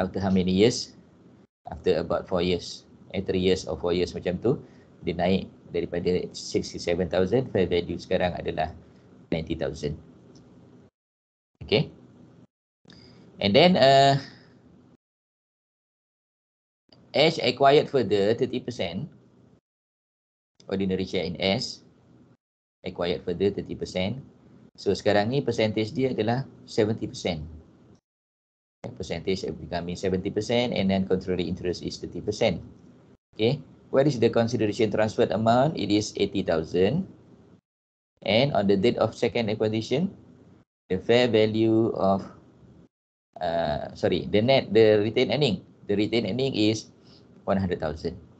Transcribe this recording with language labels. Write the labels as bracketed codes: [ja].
[en] After how many years? After about 4 years. 3 years or 4 years [ms] macam tu, dia naik daripada 67,000, [en] fair value [ms] sekarang adalah 90,000. [en] Okay. And then Ash acquired further 30%. Ordinary share in S acquired further 30%. [ms] So sekarang ni percentage dia adalah 70%. [en] Percentage becoming 70%, and then controlling interest is 30%. Okay, what is the consideration transferred amount? It is 80,000. And on the date of second acquisition, the fair value of the retained earning is 100,000.